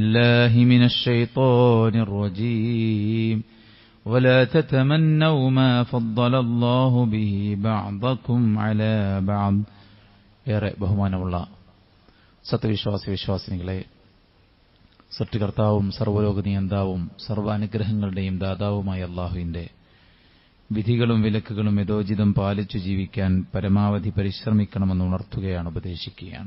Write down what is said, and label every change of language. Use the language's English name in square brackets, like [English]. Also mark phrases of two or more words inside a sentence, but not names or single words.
[Arabic] بالله من الشيطان الرجيم ولا تتمنوا ما فضل الله به بعضكم على بعض. [Malayalam] ഏറെ ബഹുമാനമുള്ള സത്യവിശ്വാസിനികളെ, സൃഷ്ടികർത്താവും സർവ്വലോക നിയന്താവും സർവ്വാനുഗ്രഹങ്ങളുടെയും ദാതാവുമായ അല്ലാഹുവിന്റെ വിധികളും വിലക്കുകളും യഥോചിതം പാലിച്ചു ജീവിക്കാൻ പരമാവധി പരിശ്രമിക്കണമെന്ന് ഉണർത്തുകയാണ്, ഉപദേശിക്കുകയാണ്.